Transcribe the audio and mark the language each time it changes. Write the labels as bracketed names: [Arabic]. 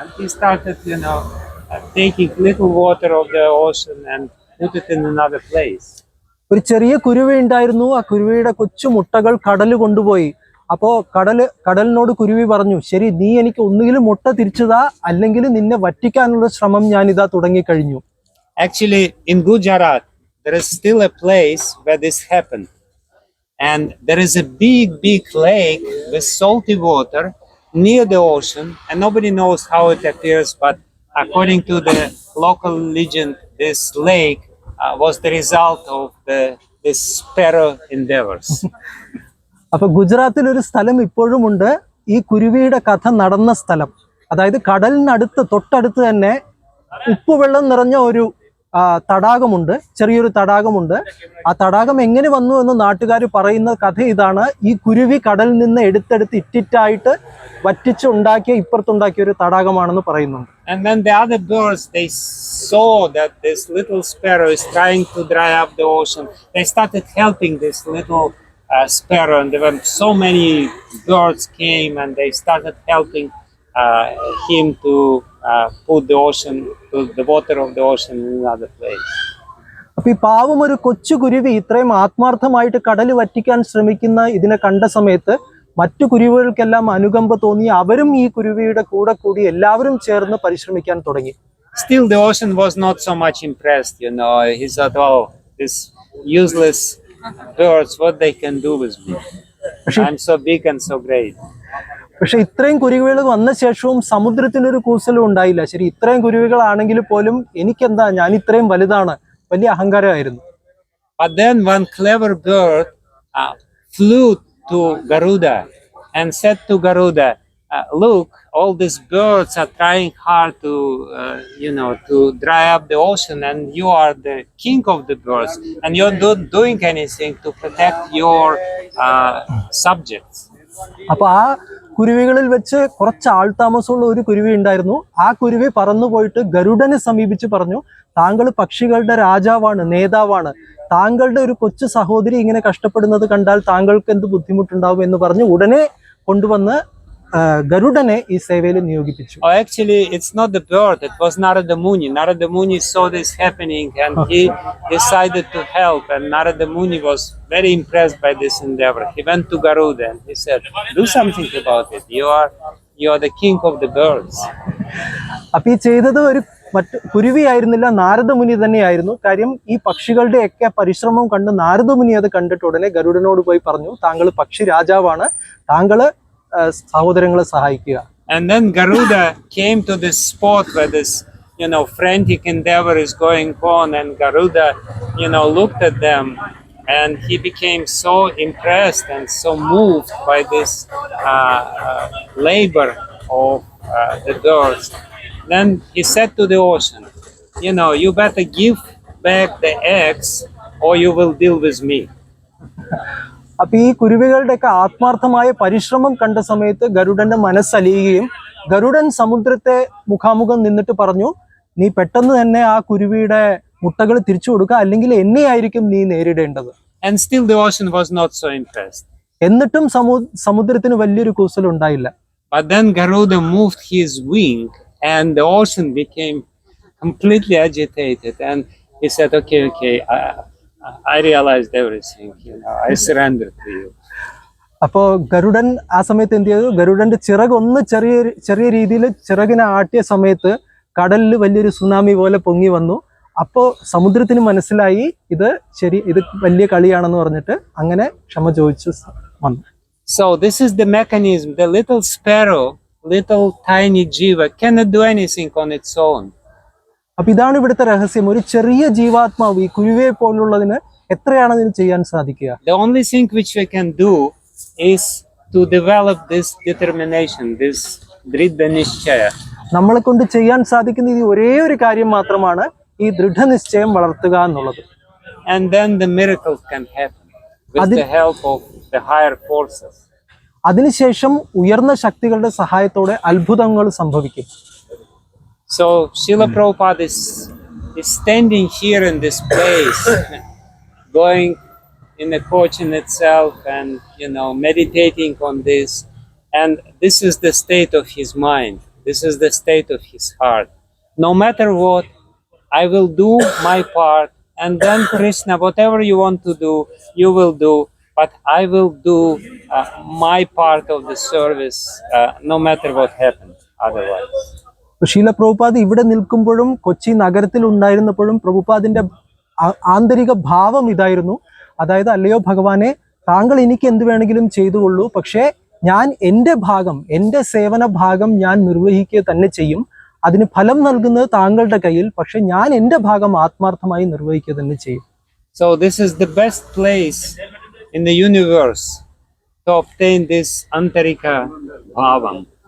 [English] And he started, taking little water of the ocean and put it in another place. [Malayalam] ഒരു ചെറിയ കുരുവി ഉണ്ടായിരുന്നു. ആ കുരുവിയുടെ കൊച്ചു മുട്ടകൾ കടല് കൊണ്ടുപോയി. അപ്പോ കടലിനോട് കുരുവി പറഞ്ഞു, ശരി, നീ എനിക്ക് ഒന്നുകിലും മുട്ട തിരിച്ചതാ, അല്ലെങ്കിൽ നിന്നെ വറ്റിക്കാനുള്ള ശ്രമം ഞാൻ ഇതാ തുടങ്ങിക്കഴിഞ്ഞു. [English] Actually, in Gujarat, there is still a place where this happened. And there is a big lake with salty water near the ocean, and nobody knows how it appears, but according to the local legend, this lake was the result of this sparrow endeavors. [Malayalam] അപ്പൊ ഗുജറാത്തിൽ ഒരു സ്ഥലം ഇപ്പോഴും ഉണ്ട്, ഈ കുരുവിയുടെ കഥ നടന്ന സ്ഥലം. അതായത് കടലിനടുത്ത് തൊട്ടടുത്ത് തന്നെ ഉപ്പുവെള്ളം നിറഞ്ഞ ഒരു തടാകമുണ്ട്, ചെറിയൊരു തടാകമുണ്ട്. ആ തടാകം എങ്ങനെ വന്നു എന്ന് നാട്ടുകാർ പറയുന്ന കഥ ഇതാണ്. ഈ കുരുവി കടലിൽ നിന്ന് എടുത്തെടുത്ത് ഇറ്റിറ്റായിട്ട് വറ്റിച്ചുണ്ടാക്കിയ ഇപ്പുറത്തുണ്ടാക്കിയ ഒരു തടാകമാണെന്ന് പറയുന്നുണ്ട്. [English] And then the other birds, they saw that this little sparrow is trying to dry up the ocean. They started helping this little sparrow, and there were so many birds came and they started helping him to put the water of the ocean in another place. [Malayalam] അപ്പൊ ഈ പാവം ഒരു കൊച്ചു കുരുവി ഇത്രയും ആത്മാർത്ഥമായിട്ട് കടല് വറ്റിക്കാൻ ശ്രമിക്കുന്ന ഇതിനെ കണ്ട സമയത്ത് മറ്റു കുരുവികൾക്കെല്ലാം അനുകമ്പ തോന്നി. അവരും ഈ കുരുവിയുടെ കൂടെ കൂടി എല്ലാവരും ചേർന്ന് പരിശ്രമിക്കാൻ തുടങ്ങി. [English] Still the ocean was not so much impressed, he thought, oh, this useless birds, what they can do with me? I'm so big and so great. [Malayalam] പക്ഷെ ഇത്രയും കുരുവികൾ വന്ന ശേഷവും സമുദ്രത്തിനൊരു കൂസലും ഉണ്ടായില്ല. ശരി, ഇത്രയും കുരുവികളാണെങ്കിൽ പോലും എനിക്കെന്താ, ഞാൻ ഇത്രയും വലുതാണ്, വലിയ അഹങ്കാരമായിരുന്നു. [English] But then one clever bird flew to Garuda and said to Garuda, look, all these birds are trying hard to dry up the ocean, and you are the king of the birds, and you're not doing anything to protect your subjects. [Malayalam] അപ്പൊ ആ കുരുവികളിൽ വെച്ച് കുറച്ച് ആൾതാമസമുള്ള ഒരു കുരുവി ഉണ്ടായിരുന്നു. ആ കുരുവി പറന്നു പോയിട്ട് ഗരുഡനെ സമീപിച്ച് പറഞ്ഞു, താങ്കൾ പക്ഷികളുടെ രാജാവാണ്, നേതാവാണ്, താങ്കളുടെ ഒരു കൊച്ചു സഹോദരി ഇങ്ങനെ കഷ്ടപ്പെടുന്നത് കണ്ടാൽ താങ്കൾക്ക് എന്ത് ബുദ്ധിമുട്ടുണ്ടാവും എന്ന് പറഞ്ഞ് ഉടനെ കൊണ്ടുവന്ന് ഗരുഡനെ ഈ സേവയിൽ നിയോഗിപ്പിച്ചു. [English] Oh, actually, it's not the bird. It was Narada Muni. Narada Muni saw this happening and he decided to help. And Narada Muni was very impressed by this endeavor. He went to Garuda and he said, do something about it. You are the king of the birds. [Malayalam] അപ്പൊ ഈ ചെയ്തത് ഒരു കുരുവി ആയിരുന്നില്ല, നാരദമുനി തന്നെയായിരുന്നു. കാര്യം ഈ പക്ഷികളുടെ ഒക്കെ പരിശ്രമം കണ്ട് നാരദമുനി അത് കണ്ടിട്ട് ഉടനെ ഗരുഡനോട് പോയി പറഞ്ഞു, താങ്കൾ പക്ഷി രാജാവാണ്, താങ്കള് സഹോദരങ്ങളെ സഹായിക്കുക. [English] And then Garuda came to this spot where this, frantic endeavor is going on, and Garuda, looked at them, and he became so impressed and so moved by this labor of the birds. Then he said to the ocean, you better give back the eggs or you will deal with me. [Malayalam] അപ്പൊ ഈ കുരുവികളുടെയൊക്കെ ആത്മാർത്ഥമായ പരിശ്രമം കണ്ട സമയത്ത് ഗരുഡന്റെ മനസ്സലിയുകയും ഗരുഡൻ സമുദ്രത്തെ മുഖാമുഖം നിന്നിട്ട് പറഞ്ഞു, നീ പെട്ടെന്ന് തന്നെ ആ കുരുവിയുടെ മുട്ടകൾ തിരിച്ചു കൊടുക്കുക, അല്ലെങ്കിൽ എന്നെയായിരിക്കും നീ നേരിടേണ്ടത്. [English] And still the ocean was not so impressed. [Malayalam] എന്നിട്ടും സമുദ്രത്തിന് വലിയൊരു കൂസൽ ഉണ്ടായില്ല. [English] But then Garuda moved his wing and the ocean became completely agitated, and he said, okay, I realized everything, I surrender to you. [Malayalam] അപ്പോ ഗരുഡൻ ആ സമയത്ത് എന്ത് ചെയ്തു? ഗരുഡന്റെ ചിറക് ഒന്ന് ചെറിയ രീതിയിൽ ചിറകിനെ ആട്ടിയ സമയത്ത് കടലിൽ വലിയൊരു സുനാമി പോലെ പൊങ്ങി വന്നു. അപ്പോ സമുദ്രത്തിന് മനസ്സിലായി ഇത് വലിയ കളിയാണെന്ന് പറഞ്ഞിട്ട് അങ്ങനെ ക്ഷമ ചോദിച്ചു വന്നു. [English] So this is the mechanism. The little sparrow, little tiny jiva cannot do anything on its own. [Malayalam] അപ്പൊ ഇതാണ് ഇവിടുത്തെ രഹസ്യം. ഒരു ചെറിയ ജീവാത്മാവ് ഈ കുരുവയെ പോലുള്ളതിന് എത്രയാണ് അതിന് ചെയ്യാൻ സാധിക്കുക? [English] The only thing which we can do is to develop this determination, this dridhanishchaya. [Malayalam] നമ്മളെ കൊണ്ട് ചെയ്യാൻ സാധിക്കുന്ന ഈ ഒരേ ഒരു കാര്യം മാത്രമാണ് ഈ ദൃഢനിശ്ചയം വളർത്തുക എന്നുള്ളത്. [English] And then the miracle can happen with the help of the higher forces. [Malayalam] അതിനുശേഷം ഉയർന്ന ശക്തികളുടെ സഹായത്തോടെ അത്ഭുതങ്ങൾ സംഭവിക്കും. [English] So Srila Prabhupada is standing here in this place, going in the Cochin itself and meditating on this, and this is the state of his mind, this is the state of his heart. No matter what, I will do my part, and then Krishna, whatever you want to do, you will do, but I will do my part of the service, no matter what happens otherwise. [Malayalam] ശീല പ്രഭുപാദ് ഇവിടെ നിൽക്കുമ്പോഴും കൊച്ചി നഗരത്തിൽ ഉണ്ടായിരുന്നപ്പോഴും പ്രഭുപാദിന്റെ ആന്തരിക ഭാവം ഇതായിരുന്നു. അതായത്, അല്ലയോ ഭഗവാനെ, താങ്കൾ എനിക്ക് എന്ത് വേണമെങ്കിലും ചെയ്തുകൊള്ളൂ, പക്ഷേ ഞാൻ എൻ്റെ ഭാഗം, എൻ്റെ സേവന ഭാഗം ഞാൻ നിർവഹിക്കുക തന്നെ ചെയ്യും. അതിന് ഫലം നൽകുന്നത് താങ്കളുടെ കയ്യിൽ, പക്ഷെ ഞാൻ എൻ്റെ ഭാഗം ആത്മാർത്ഥമായി നിർവഹിക്കുക തന്നെ ചെയ്യും. [English] So this is the best place in the universe to obtain this antarika bhavam.